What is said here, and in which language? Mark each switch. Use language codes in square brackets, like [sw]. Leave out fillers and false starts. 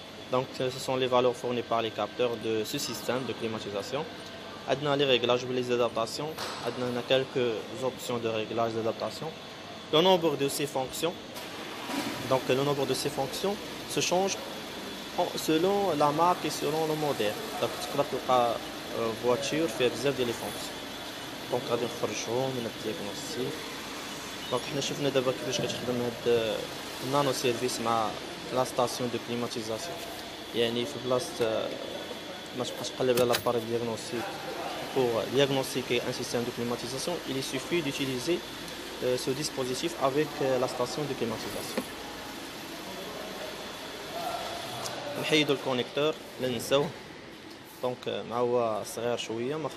[fr] Donc, ce sont les valeurs fournies par les capteurs de ce système de climatisation. Dans les réglages ou les adaptations, on a quelques options de réglage d'adaptation. Le nombre de ces fonctions, donc le nombre de ces fonctions se change selon la marque et selon le modèle. [ar] Donc تقدر تلقى voiture فيها بزاف ديال لي فونكسيون. دونك غادي نخرجو من الدياغنوستيك. دونك حنا شفنا دابا كيفاش كتخدم هاد النانو سيرفيس مع لا ستاسيون دو كليماتيزاسيون. يعني في بلاصه ما تبقاش تقلب على لاباري دياغنوستيك [fr] pour diagnostiquer un système de climatisation, il suffit d'utiliser ce dispositif avec la station de climatisation. [ar] نحيدو الكونيكتور لا ننساوه. دونك مع هو صغير شويه ما